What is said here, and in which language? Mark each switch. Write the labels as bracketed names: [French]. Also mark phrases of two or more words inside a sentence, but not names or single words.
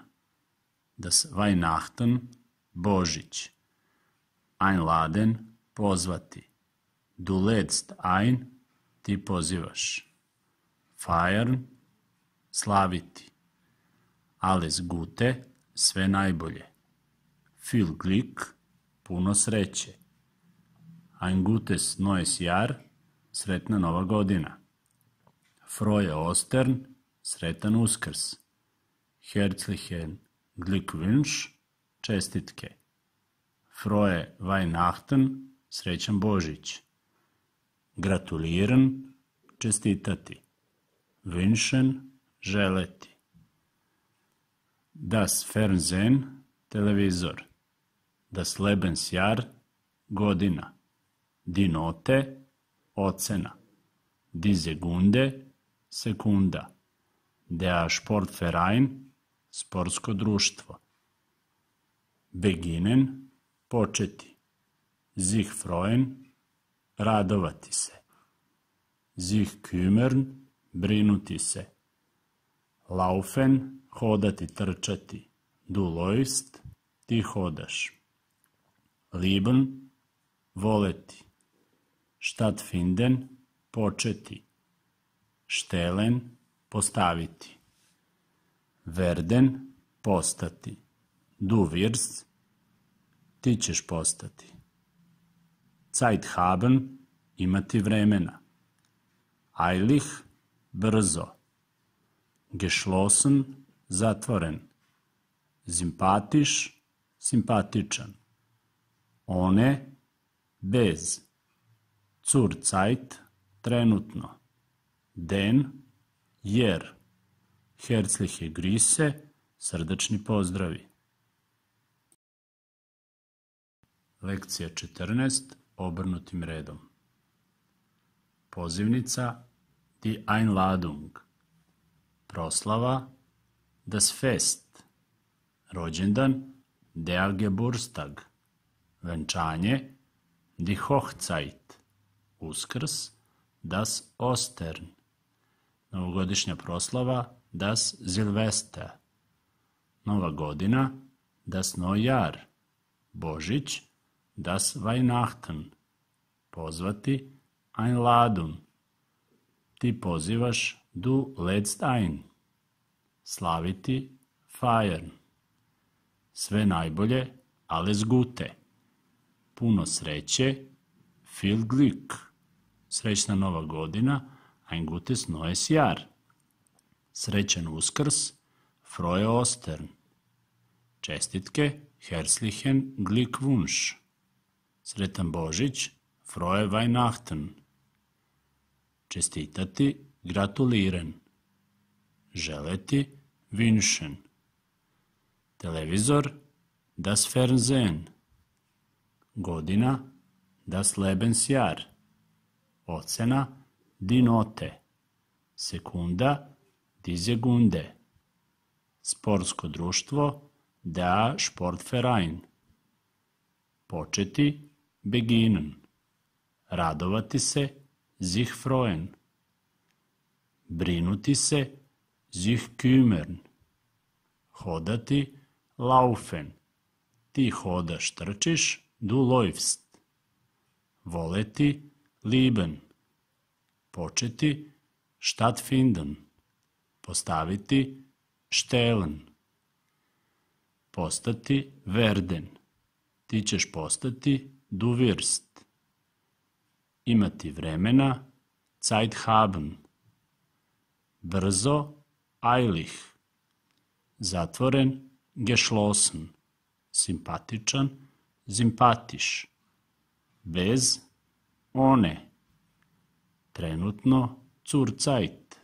[German] Das Weihnachten, Božić. Einladen, pozvati. Du lädst ein, [Serbian] ti pozivaš. [German] Feiern, slaviti. Alles Gute, [Serbian] sve najbolje. [German] Viel Glück, [Serbian] puno sreće. [German] Ein gutes neues Jahr, [Serbian] sretna nova godina. [German] Frohe Ostern, [Serbian] sretan Uskrs. [German] Herzlichen Glückwunsch, čestitke. Frohe Weihnachten, [Serbian] srećan Božić. [German] Gratulieren, čestitati. Wünschen, želeti. Das Fernsehen, televizor. Das Lebensjahr, godina. Die Note, ocena. Die Sekunde, sekunda. Der Sportverein, [Serbian] sportsko društvo. [German] Beginnen, početi. Sich freuen, [Serbian] radovati se. [German] Sich kümmern, [Serbian] brinuti se. Laufen, hodati, trčati. [German] Du läufst, [Serbian] ti hodaš. [German] Lieben, voleti. Stattfinden, početi. Stellen, postaviti. Werden, postati. Du wirst, [Serbian] ti ćeš postati. [German] Zeit haben, [Serbian] imati vremena. [German] Eilig, brzo. Geschlossen, zatvoren. Sympathisch, simpatičan. Ohne, bez. Zurzeit, trenutno. Den, jer. Herzliche Grüße, [Serbian] srdačni pozdravi. Lekcija 14, obrnutim redom. Pozivnica, [German] die Einladung. Proslava, das Fest. Rođendan, der Geburtstag. Venčanje, die Hochzeit. Uskrs, das Ostern. [Serbian] Novogodišnja proslava, [German] das Silvester. [Serbian] Nova godina, [German] das Neujahr. Božić, das Weihnachten. Pozvati, einladen. [Serbian] Ti pozivaš, [German] du lädst ein. [Serbian] Slaviti, feiern. Sve najbolje, [German] alles Gute. [Serbian] Puno sreće, [German] viel Glück. [Serbian] Srećna nova godina, [German] ein gutes neues Jahr. [Serbian] Srećan Uskrs, [German] frohe Ostern. Čestitke, herzlichen Glückwunsch. [Serbian] Sretan Božić, [German] frohe Weihnachten. [Serbian] Čestitati, gratulieren. Želeti, wünschen. [German] Televizor, das Fernsehen. Godina, das Lebensjahr. Ocena, die Note. Sekunda, die Sekunde. [Serbian] Sportsko društvo, [German] der Sportverein. [Serbian] Početi, beginnen. Radovati se, [German] sich freuen. [Serbian] Brinuti se, [German] sich kümmern. [Serbian] Hodati, laufen. Ti hodaš, trčiš, [German] du läufst. [Serbian] Voleti, lieben. Početi, stattfinden. Postaviti, stellen. Postati, werden. Ti ćeš postati, [German] du wirst. [Serbian] Imati vremena, [German] Zeit haben. [Serbian] Brzo, eilig. Zatvoren, geschlossen. Simpatičan, sympathisch. Bez, ohne. Trenutno, zurzeit.